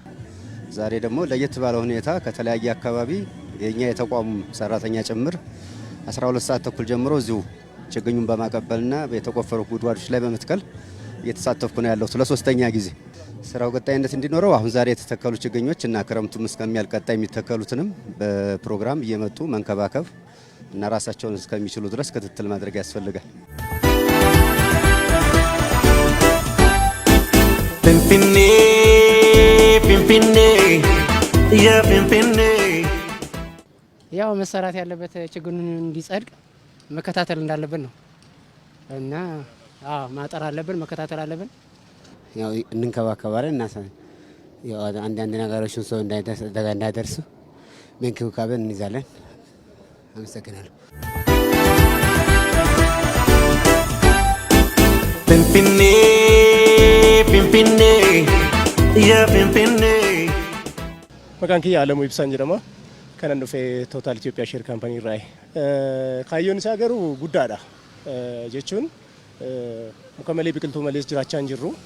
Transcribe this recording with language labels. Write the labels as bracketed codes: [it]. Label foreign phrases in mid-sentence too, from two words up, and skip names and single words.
[am] ዛሬ ደግሞ ለየት ባለ ሁኔታ ከተለያየ አካባቢ የኛ የተቋሙ ሰራተኛ ጭምር 12 ሰዓት ተኩል ጀምሮ እዚሁ ችግኙን በማቀበልና የተቆፈሩ ጉድጓዶች ላይ በመትከል እየተሳተፍኩ ነው ያለው ለሶስተኛ ጊዜ ስራው ቀጣይነት እንዲኖረው አሁን ዛሬ የተተከሉ ችግኞች እና ክረምቱም እስከሚያልቅ ቀጣይ የሚተከሉትንም በፕሮግራም እየመጡ መንከባከብ እና ራሳቸውን እስከሚችሉ ድረስ ክትትል ማድረግ ያስፈልጋል [om] finfiinne finfiinne yaa finfiinne [am] ያው መሰራት ያለበት ችግኙን እንዲጸድቅ መከታተል እንዳለብን ነው እና ማጠር አለብን መከታተል አለብን ያው እንንከባከባለን እና ያው አንዳንድ ነገሮችን ሰው እንዳይደርሱ መንከባከብን እንይዛለን አመሰግናለሁ [om] finfiinne finfiinne yaa finfiinne maqaan kiyya Alamuu Ibsaan jedhama kanan dhufee Total Ethiopia Share Company irraa kaayyoon isaa garuu guddaadha jechuun muka malee biqiltuu malees jiraachaa hin jirru